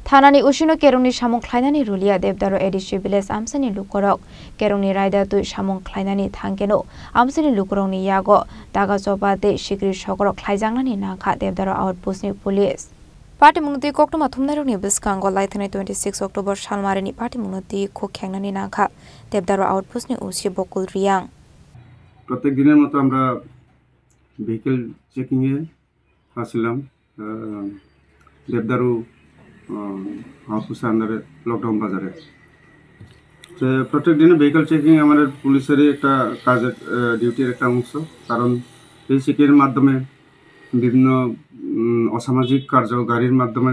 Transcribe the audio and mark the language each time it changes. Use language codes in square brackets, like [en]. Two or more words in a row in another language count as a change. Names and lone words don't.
[trp] थानानि उसिनो केरंनि सामुं ख्लायनानि रुलिया देबदारो [en] ADC village [trp] आमसानि लुकरक केरंनि रायदा तुइ सामुं ख्लायनानि थांगेनो आमसानि लुकरंनि यागो दागा जबा दे सिग्रि सगरक ख्लायजांनानि नाखा देबदारो आउटपोस्टनि पुलिस पार्टी मुंगति कोक्टमा थुमनायरनि बिस्कांगो लाइथनाय 26 अक्टोबर सालमारिनि पार्टी मुंगति खोख्यांनानि नाखा देबदारो आउटपोस्टनि उसि बकुल रियां [bn] प्रत्येक दिনের মতো আমরা [en] vehicle checking [bn] এ আসলাম দেবদারু আউটপোস্ট আন্ডারে লকডাউন বাজারে তো প্রত্যেক দিনে [en] vehicle checking [bn] আমাদের পুলিশের একটা কাজের ডিউটির একটা অংশ কারণ এই চেকিংয়ের মাধ্যমে বিভিন্ন অসামাজিক কার্য গাড়ির মাধ্যমে